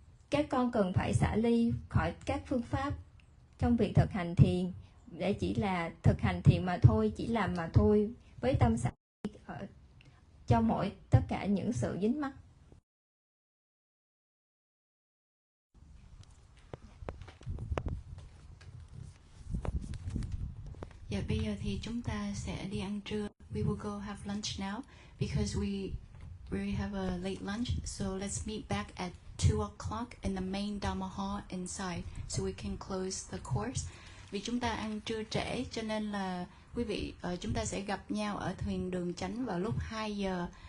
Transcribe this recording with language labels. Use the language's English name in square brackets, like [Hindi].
[Vietnamese] Các con cần phải xả ly khỏi các phương pháp trong việc thực hành thiền, để chỉ là thực hành thiền mà thôi, chỉ làm mà thôi với tâm xả ly cho tất cả những sự dính mắc. Dạ, bây giờ thì chúng ta sẽ đi ăn trưa. [English] We will go have lunch now because we have a late lunch. So let's meet back at 2 o'clock in the main Dhamma hall inside so we can close the course. [Vietnamese] Vì chúng ta ăn trưa trễ cho nên là quý vị chúng ta sẽ gặp nhau ở thuyền đường chánh vào lúc 2 giờ.